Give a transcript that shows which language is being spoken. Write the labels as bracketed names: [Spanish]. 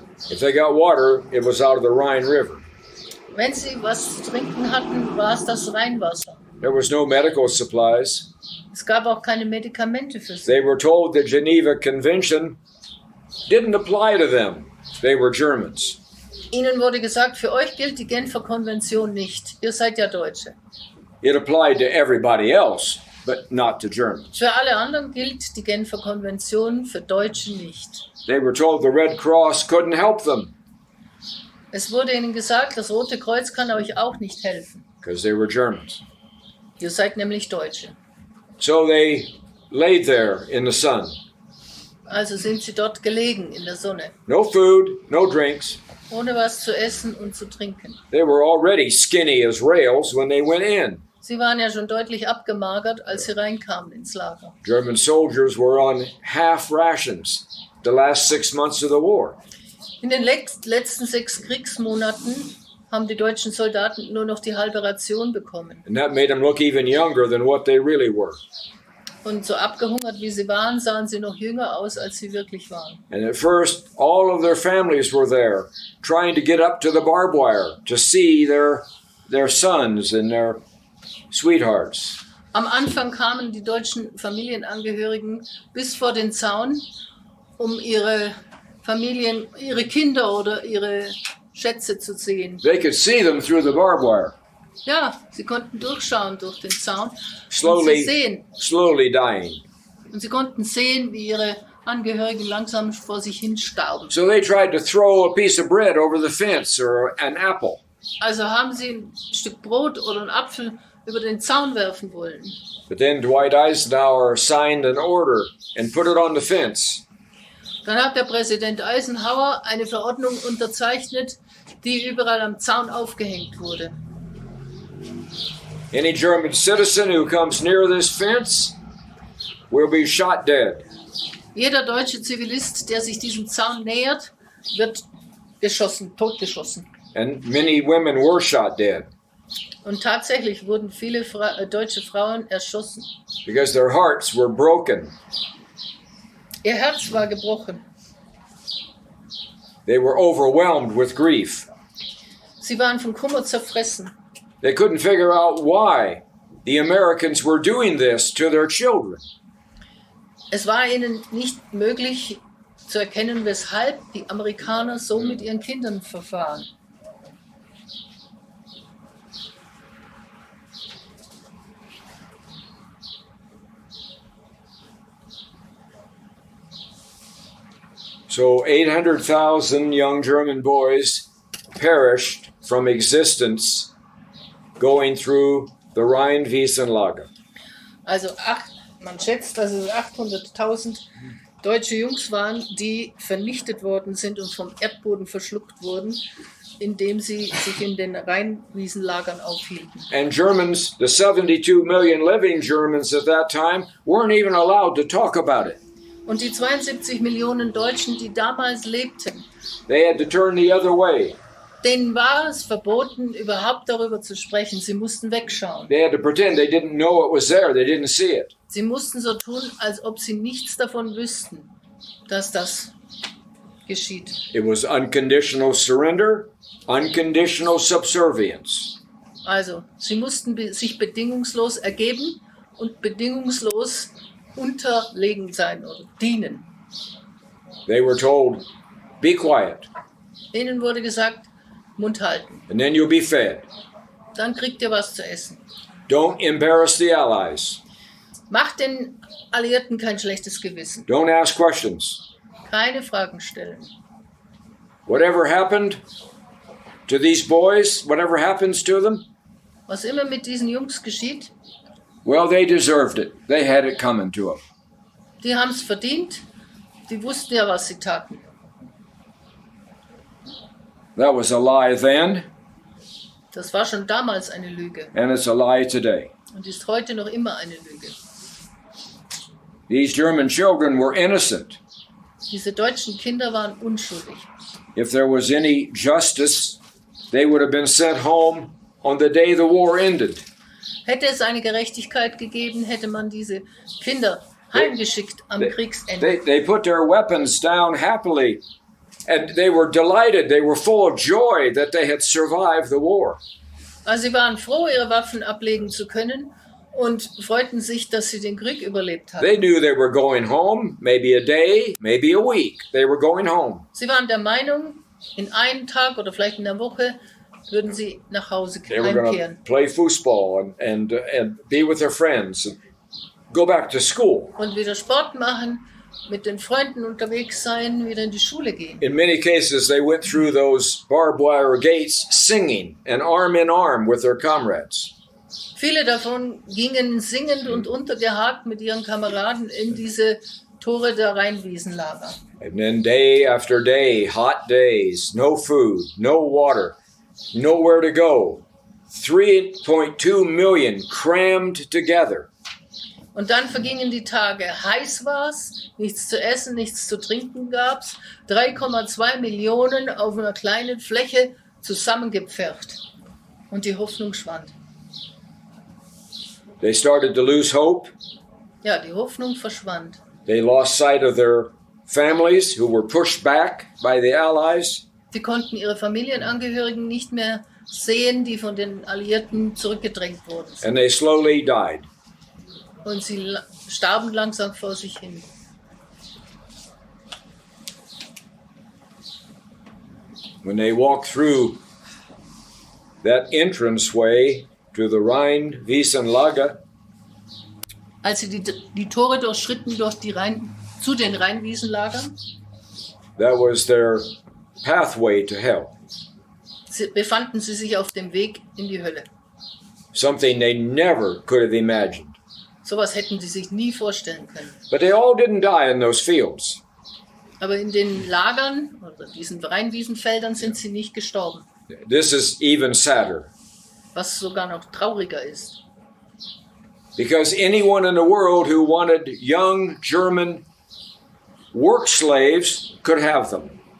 [English] If they got water, it was out of the Rhine River. [German] Wenn sie was zu trinken hatten, war es das Rheinwasser. [English] There was no medical supplies. [German] Es gab auch keine Medikamente für sie. [English] They were told the Geneva Convention didn't apply to them. They were Germans. [German] Ihnen wurde gesagt, für euch gilt die Genfer Konvention nicht. Ihr seid ja Deutsche. [English] It applied to everybody else, but not to Germans. [German] Für alle anderen gilt die Genfer Konvention, für Deutsche nicht. [English] They were told the Red Cross couldn't help them [German] Es wurde ihnen gesagt, das Rote Kreuz kann euch auch nicht helfen. [English] because they were Germans. [German] Ihr seid nämlich Deutsche. [English] So they laid there in the sun. [German] Also sind sie dort gelegen in der Sonne, [English] No food, no drinks. [German] ohne was zu essen und zu trinken. [English] They were already skinny as rails when they went in. [German] Sie waren ja schon deutlich abgemagert, als sie reinkamen ins Lager. [English] German soldiers were on half rations the last 6 months of the war. [German] In den letzten 6 Kriegsmonaten haben die deutschen Soldaten nur noch die halbe Ration bekommen. [English] And that made them look even younger than what they really were. [German] Und so abgehungert wie sie waren, sahen sie noch jünger aus, als sie wirklich waren. [English] And at first, all of their families were there, trying to get up to the barbed wire to see their sons and their sweethearts. [German] Am Anfang kamen die deutschen Familienangehörigen bis vor den Zaun, um ihre Familien, ihre Kinder oder ihre Schätze zu sehen. [English] They could see them through the barbed wire, [German] Ja, sie konnten durchschauen durch den Zaun und [English] slowly, [German] sie sehen. [English] slowly dying. [German] Und sie konnten sehen, wie ihre Angehörigen langsam vor sich hin starben. [English] So they tried to throw a piece of bread over the fence or an apple. [German] Also haben sie ein Stück Brot oder einen Apfel über den Zaun werfen wollen. [English] But then Dwight Eisenhower signed an order and put it on the fence. [German] Dann hat der Präsident Eisenhower eine Verordnung unterzeichnet, die überall am Zaun aufgehängt wurde. [English] Any German citizen who comes near this fence will be shot dead. [German] Jeder deutsche Zivilist, der sich diesem Zaun nähert, wird geschossen, totgeschossen. [English] And many women were shot dead [German] Und tatsächlich wurden viele deutsche Frauen erschossen. [English] because their hearts were broken. [German] Ihr Herz war gebrochen. [English] They were overwhelmed with grief. [German] Sie waren von Kummer zerfressen. [English] They couldn't figure out why the Americans were doing this to their children. [German] Es war ihnen nicht möglich zu erkennen, weshalb die Amerikaner so mit ihren Kindern verfahren. [English] So 800,000 young German boys perished from existence going through the Rhine-Wiesen-Lager. [German] Also man schätzt, dass es 800.000 deutsche Jungs waren, die vernichtet worden sind und vom Erdboden verschluckt wurden, indem sie sich in den Rheinwiesenlagern aufhielten. [English] And Germans, the 72 million living Germans at that time, weren't even allowed to talk about it. [German] Und die 72 Millionen Deutschen, die damals lebten, [English] They had to turn the other way. [German] denen war es verboten, überhaupt darüber zu sprechen. Sie mussten wegschauen. [English] They had to pretend they didn't know it was there. They didn't see it. [German] Sie mussten so tun, als ob sie nichts davon wüssten, dass das geschieht. [English] It was unconditional surrender, unconditional subservience. [German] Also, sie mussten sich bedingungslos ergeben und bedingungslos unterlegen sein oder dienen. [English] They were told, be quiet, [German] Ihnen wurde gesagt, Mund halten, [English] and then you'll be fed. [German] dann kriegt ihr was zu essen. [English] Don't embarrass the Allies. [German] Macht den Alliierten kein schlechtes Gewissen. [English] Don't ask questions. [German] Keine Fragen stellen. [English] Whatever happened to these boys, whatever happens to them, [German] Was immer mit diesen Jungs geschieht, [English] well, they deserved it. They had it coming to them. [German] die haben es verdient. Die wussten ja, was sie taten. [English] That was a lie then, [German] Das war schon damals eine Lüge [English] and it's a lie today. [German] und ist heute noch immer eine Lüge. [English] These German children were innocent. [German] Diese deutschen Kinder waren unschuldig. [English] If there was any justice, they would have been sent home on the day the war ended. [German] Hätte es eine Gerechtigkeit gegeben, hätte man diese Kinder heimgeschickt am Kriegsende. [English] They put their weapons down happily, and they were delighted. They were full of joy that they had survived the war. [German] Also sie waren froh, ihre Waffen ablegen zu können und freuten sich, dass sie den Krieg überlebt [English] They [German] hatten. [English] knew they were going home, maybe a day, maybe a week. They were going home. [German] Sie waren der Meinung, in einem Tag oder vielleicht in der Woche würden sie nach Hause [English] They were going to [German] heimkehren [English] play football and be with their friends and go back to school. [German] und wieder Sport machen, mit den Freunden unterwegs sein, wieder in die Schule gehen. [English] In many cases, they went through those barbed wire gates singing and arm in arm with their comrades. [German] Viele davon gingen singend und untergehakt mit ihren Kameraden in diese Tore der Rheinwiesenlager. [English] And then day after day, hot days, no food, no water, nowhere to go. 3.2 million crammed together. [German] Und dann vergingen die Tage. Heiß war's, nichts zu essen, nichts zu trinken gab's. 3,2 Millionen auf einer kleinen Fläche zusammengepfercht. Und die Hoffnung schwand. [English] They started to lose hope. [German] Ja, die Hoffnung verschwand. [English] They lost sight of their families who were pushed back by the Allies. [German] Sie konnten ihre Familienangehörigen nicht mehr sehen, die von den Alliierten zurückgedrängt wurden. [English] And they slowly died. [German] Und sie starben langsam vor sich hin. [English] When they walked through that entranceway to the Rhine-Wiesen-Lager, [German] Als sie die Tore durchschritten zu den Rheinwiesenlagern, [English] that was their pathway to hell. [German] befanden sie sich auf dem Weg in die Hölle. [English] Something they never could have imagined. [German] Sowas hätten sie sich nie vorstellen können. [English] But they all didn't die in those fields. [German] Aber in den Lagern oder diesen Rheinwiesenfeldern sind sie nicht gestorben, [English] This is even sadder. [German] was sogar noch trauriger ist. [English] Because anyone in the world who wanted young German work slaves could have them.